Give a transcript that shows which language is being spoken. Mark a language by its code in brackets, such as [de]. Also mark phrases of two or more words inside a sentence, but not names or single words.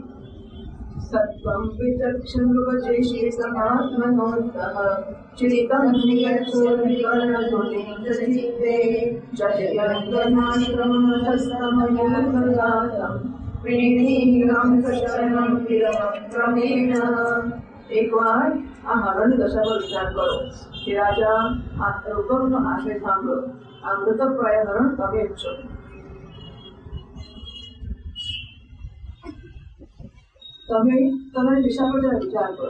[sa] सत्त्वं विचक्षणृपचेषे समात्मनोऽन्तः चित्तं नियच्छोर्विकरणतुलितचित्ते जयन्तनाश्रममतस्तमयोगदातं प्रीणीनां शरणं क्रमेण। [hi] एक बार [gu] આ હરણ દશા પર વિચાર કરો કે રાજા આ રૂપકનો આશય સાંભળો, આ મૃતપ્રાય હરણ તમે જ છો। તમે તમારી દિશા પર વિચાર કરો।